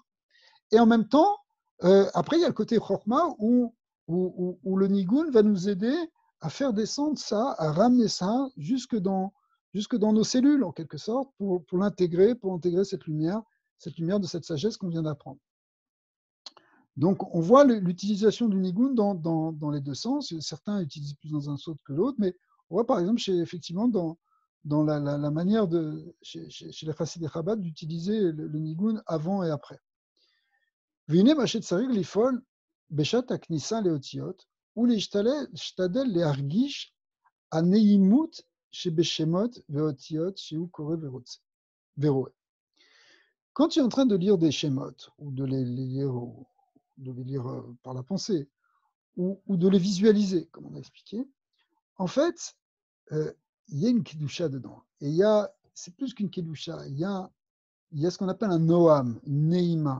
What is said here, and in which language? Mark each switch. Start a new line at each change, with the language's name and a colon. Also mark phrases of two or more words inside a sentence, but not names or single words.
French: Et en même temps, après, il y a le côté chokma, où le nigoun va nous aider à faire descendre ça, à ramener ça jusque dans nos cellules, en quelque sorte, pour intégrer cette lumière de cette sagesse qu'on vient d'apprendre. Donc, on voit l'utilisation du nigoun dans les deux sens. Certains utilisent plus dans un sens que l'autre, mais on voit par exemple, effectivement, dans la manière chez les chassidés Chabad d'utiliser le nigoun avant et après.
Hebrew: והנה מה שצריך לפעול בשעת הכניסה לאותיות או להשתדל להרגיש הנעימות שבשמות ואותיות שהוא קורא ורואה.
French: Quand tu es en train de lire des schémotes, ou de les lire par la pensée, ou de les visualiser, comme on a expliqué, en fait, il y a une kedusha dedans. Et c'est plus qu'une kedusha, il y a ce qu'on appelle un noam, une neima.